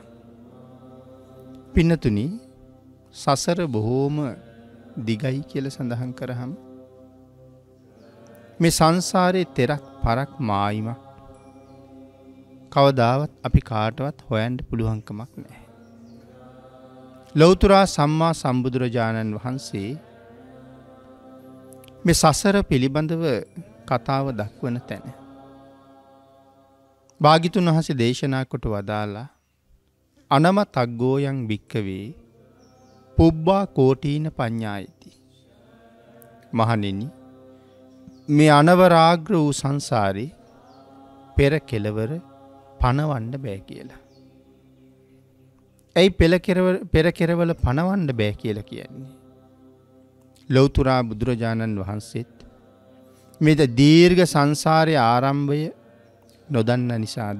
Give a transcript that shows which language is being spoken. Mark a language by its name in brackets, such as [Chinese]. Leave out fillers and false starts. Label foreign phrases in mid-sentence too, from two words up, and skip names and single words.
[Sinhala] පින්නතුනි, සසර බොහෝම දිගයි කියලා සඳහන් කරාම මේ සංසාරේ තෙරක් පරක් මායිමක් කවදාවත් අපි කාටවත් හොයන්න පුළුවන් කමක් නැහැ. ලෞතර සම්මා සම්බුදුරජාණන් වහන්සේ මේ සසර පිළිබඳව කතාව දක්වන තැන භාග්‍යතුන් වහන්සේ දේශනා කොට වදාලා [Pali] අනමතග්ගෝයන් භික්කවේ පුබ්බා කෝටීන පඤ්ඤායති. [Sinhala] මහණෙනි, මේ අනවරාග්‍ර වූ සංසාරේ පෙර කෙලවර පණවන්න බෑ කියලා. ඇයි පෙර කෙරවල පණවන්න බෑ කියලා කියන්නේ? ලෞතර බුදුරජාණන් වහන්සේත් මේ දීර්ඝ සංසාරයේ ආරම්භය නොදන්න නිසාද?